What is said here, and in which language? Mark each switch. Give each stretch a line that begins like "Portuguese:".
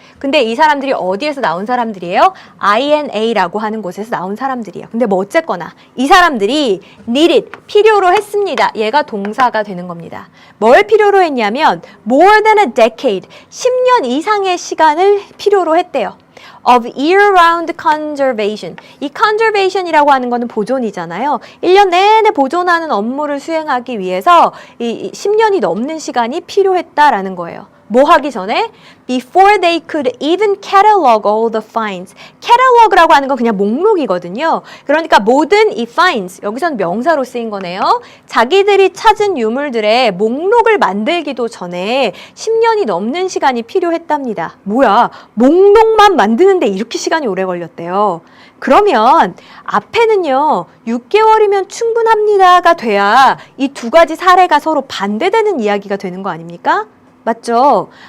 Korean: 근데 이 사람들이 어디에서 나온 사람들이에요? INA라고 하는 곳에서 나온 사람들이에요. 근데 뭐 어쨌거나 이 사람들이
English: needed,
Korean: 필요로 했습니다. 얘가 동사가 되는 겁니다. 뭘 필요로 했냐면
English: more than a decade,
Korean: 10년 이상의 시간을 필요로 했대요.
English: of year-round conservation.
Korean: 이 conservation이라고 하는 거는 보존이잖아요. 1년 내내 보존하는 업무를 수행하기 위해서 이 10년이 넘는 시간이 필요했다라는 거예요. 뭐 하기 전에?
English: Before they could even catalog all the finds.
Korean: catalog라고 하는 건 그냥 목록이거든요. 그러니까 모든 이 finds, 여기서는 명사로 쓰인 거네요. 자기들이 찾은 유물들의 목록을 만들기도 전에 10년이 넘는 시간이 필요했답니다. 뭐야? 목록만 만드는데 이렇게 시간이 오래 걸렸대요. 그러면 앞에는요, 6개월이면 충분합니다가 돼야 이 두 가지 사례가 서로 반대되는 이야기가 되는 거 아닙니까? 맞죠?